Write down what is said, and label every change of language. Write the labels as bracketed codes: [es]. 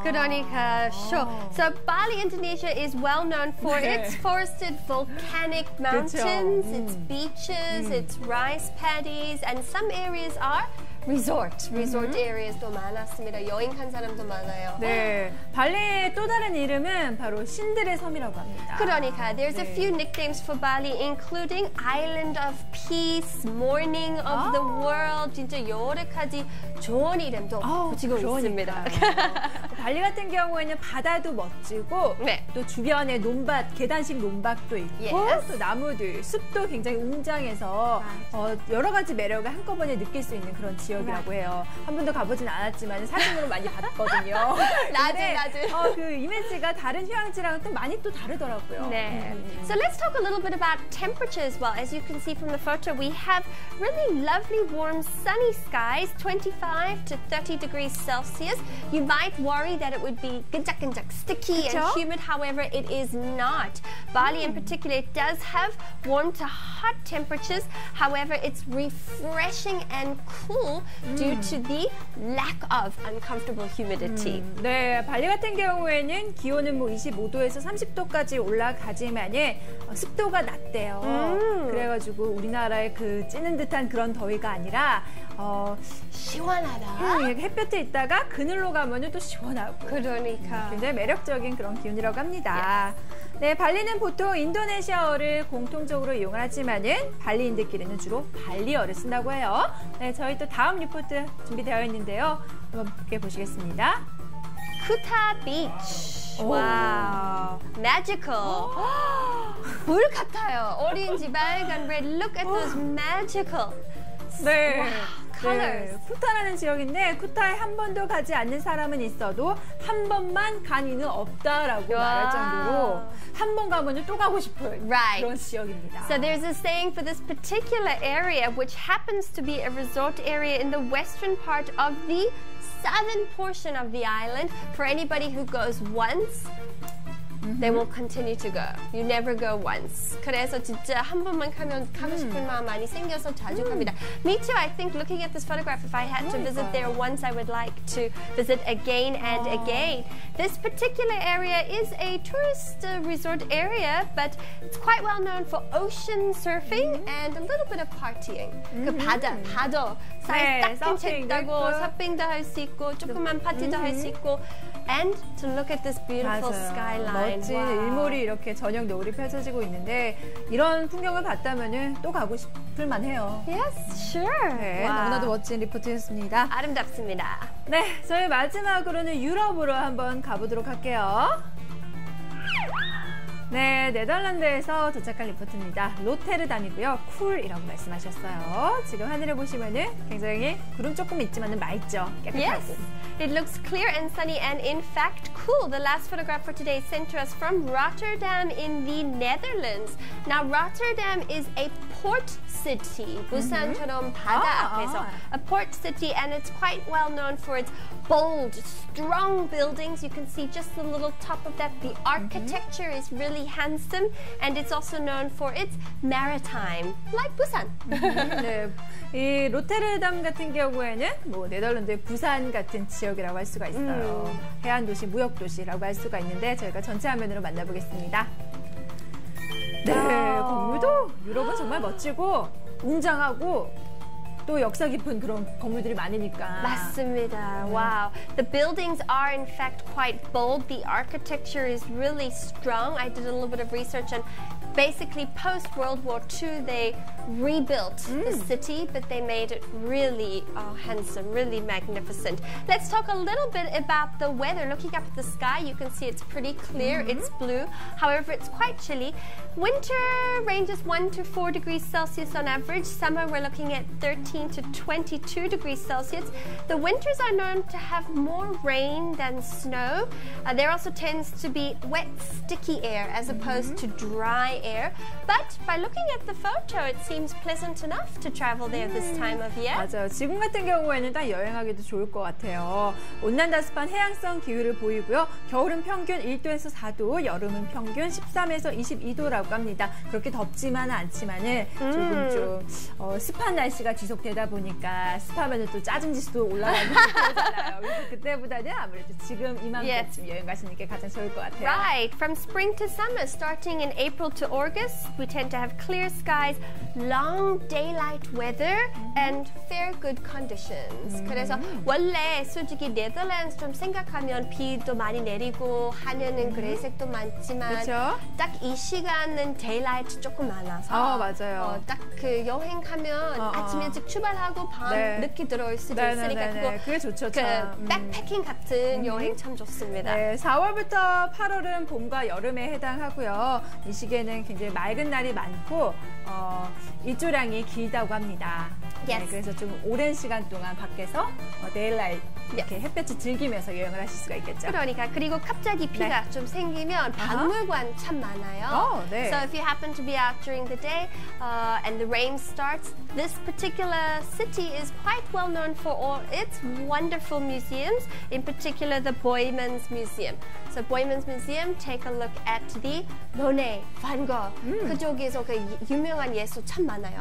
[ko] 그러니까 [en] So Bali, Indonesia is well known for its forested volcanic mountains, its beaches, its rice paddies, and some areas are resort areas [ko] 도 많았습니다. 여행 간 사람도 많아요. 네, 발리의 또 다른 이름은 바로 신들의 섬이라고 합니다. 그러니까 [en] there's a few nicknames for Bali, including Island of Peace, Morning of the World. [ko] 진짜 여러 가지 좋은 이름도 붙이고 있습니다. 발리 같은 경우에는 바다도 멋지고 또 주변에 논밭, 계단식 논밭도 있고 또 나무들, 숲도 굉장히 웅장해서 여러 가지 매력을 한꺼번에 느낄 수 있는 그런 지역이라고 해요. 한 번도 가보진 않았지만 사진으로 많이 봤거든요. 나도. 그 이미지가 다른 휴양지랑은 또 많이 또 다르더라고요. 네. [en] So let's talk a little bit about temperature as well. As you can see from the photo, we have really lovely, warm, sunny skies, 25 to 30 degrees Celsius. You might worry that it would be 끈적끈적, sticky and humid. However, it is not. Bali in particular, it does have warm to hot temperatures. However, it's refreshing and cool due to the lack of uncomfortable humidity. [ko] 네, 발리 같은 경우에는 기온은 뭐 25도에서 30도까지 올라가지만은 습도가 낮대요. 그래가지고 우리나라의 그 찌는 듯한 그런 더위가 아니라 시원하다. 햇볕에 있다가 그늘로 가면은 또 시원하고. 그러니까 굉장히 매력적인 그런 기온이라고 합니다. 네, 발리는 보통 인도네시아어를 공통적으로 이용을 하지만은 발리인들끼리는 주로 발리어를 쓴다고 해요. 네, 저희 또 다음 리포트 준비되어 있는데요. 한번 보시겠습니다. 쿠타 비치. 와우, magical. 물 같아요. 오렌지, 빨간, [en] red. Look at those magical. [ko] 네. [en] colors. [ko] 쿠타라는 지역인데 쿠타에 한 번도 가지 않는 사람은 있어도 한 번만 간 이는 없다라고 말할 정도로 한 번 가면 또 가고 싶은 그런 지역입니다. [en] So there's a saying for this particular area, which happens to be a resort area in the western part of the southern portion of the island. For anybody who goes once, they will continue to go. You never go once. [ko] 그래서 진짜 한 번만 가면 가고 싶은 마음 많이 생겨서 자주 갑니다. [en] Me too. I think looking at this photograph, if I had to visit there once, I would like to visit again and again. This particular area is a tourist resort area, but it's quite well known for ocean surfing and a little bit of partying. [ko] 그 바다 사이에 딱 책 따고 서핑도 할 수 있고 조그만 파티도 할 수 있고. [en] And to look at this beautiful skyline. [ko] 멋진 일몰이 이렇게 저녁 노을이 펼쳐지고 있는데 이런 풍경을 봤다면은 또 가고 싶을 만해요. [en] Yes, sure. [ko] 네, 너무나도 멋진 리포트였습니다. 아름답습니다. 네, 저희 마지막으로는 유럽으로 한번 가보도록 할게요. 네, 네덜란드에서 도착한 리포트입니다. 로테르담이고요. 쿨이라고 말씀하셨어요. 지금 하늘을 보시면은 굉장히 구름 조금 있지만은 맑죠. 깨끗하고. [en] Yes. It looks clear and sunny and in fact cool. The last photograph for today is sent to us from Rotterdam in the Netherlands. Now Rotterdam is a port city. [ko] 부산처럼 바다 앞에서. [en] A port city, and it's quite well known for its bold, strong buildings. You can see just the little top of that. The architecture is really handsome, and it's also known for its maritime, like Busan. [ko] 네, 이 로테르담 같은 경우에는 뭐 네덜란드의 부산 같은 지역이라고 할 수가 있어요. 해안 도시, 무역 도시라고 할 수가 있는데 저희가 전체 화면으로 만나보겠습니다. 네, 건물도 유럽은 정말 멋지고 웅장하고 또 역사 깊은 그런 건물들이 많으니까. 맞습니다. Wow. [en] The buildings are in fact quite bold. The architecture is really strong. I did a little bit of research and basically post World War II they rebuilt the city, but they made it really handsome, really magnificent. Let's talk a little bit about the weather. Looking up at the sky, you can see it's pretty clear. It's blue. However, it's quite chilly. Winter ranges 1 to 4 degrees Celsius on average. Summer, we're looking at 13 to 22 degrees Celsius. The winters are known to have more rain than snow. There also tends to be wet, sticky air as opposed to dry air. But by looking at the photo, it seems pleasant enough to travel there this time of year. [ko] 맞아요. 지금 같은 경우에는 딱 여행하기도 좋을 것 같아요. 온난다습한 해양성 기후를 보이고요. 겨울은 평균 1도에서 4도, 여름은 평균 13에서 22도라고 합니다. 그렇게 덥지만은 않지만은 조금 좀 습한 날씨가 지속되다 보니까 습하면 또 짜증 지수도 올라가고 그러잖아요. 그래서 그때보다는 아무래도 지금 이맘때쯤 여행 가시는 게 가장 좋을 것 같아요. [en] Right. From spring to summer, starting in April to August, we tend to have clear skies, long daylight weather, and fair good conditions. [ko] 그래서 원래 솔직히 네덜란드 좀 생각하면 비도 많이 내리고 하늘은 그래색도 많지만 딱 이 시간은 daylight 조금 많아서 맞아요. 딱 그 여행 가면 아침 일찍 출발하고 밤 늦게 들어올 수도 있으니까 그게 좋죠. 그 백패킹 같은 여행 참 좋습니다. 네, 4월부터 8월은 봄과 여름에 해당하고요. 이 시기에는 굉장히 맑은 날이 많고 일조량이 길다고 합니다. 네, 그래서 좀 오랜 시간 동안 밖에서 데일라이트 이렇게 햇볕을 즐기면서 여행을 하실 수가 있겠죠. 그러니까 그리고 갑자기 비가 좀 생기면 박물관 참 많아요. [en] So if you happen to be out during the day and the rain starts, this particular city is quite well known for all its wonderful museums, in particular the Boijmans Museum. So Boijmans Museum, take a look at the Monet, Van Gogh. [ko] 그쪽에서 그 유명한 예술 참 많아요.